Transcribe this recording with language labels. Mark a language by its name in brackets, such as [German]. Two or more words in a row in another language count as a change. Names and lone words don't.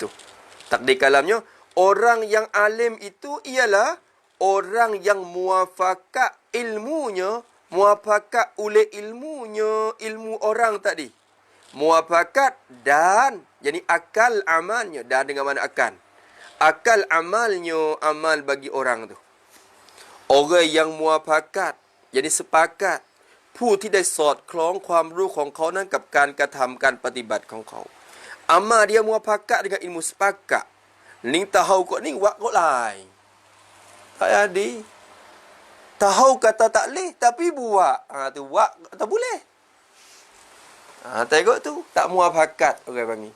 [Malay] Takdir kalamnya, orang yang alim itu ialah orang yang muafakat ilmunya, muafakat oleh ilmunya, ilmu orang tadi. Muafakat dan, jadi akal amalnya. Dan dengan mana akan? Akal amalnya, amal bagi orang tu. Orang yang muafakat, jadi sepakat. [Thai] ผู้ที่ได้สอดคล้องความรู้ของเขานั้นกับการกระทำการปฏิบัติของเขา [Malay] Amal dia muafakat dengan ilmu sepakat. Ning tahu kok ni wak kok lai. Tak ada. Tahu kata tak boleh tapi buat. Tu wak tak boleh. Tengok tu, tak muafakat orang panggil.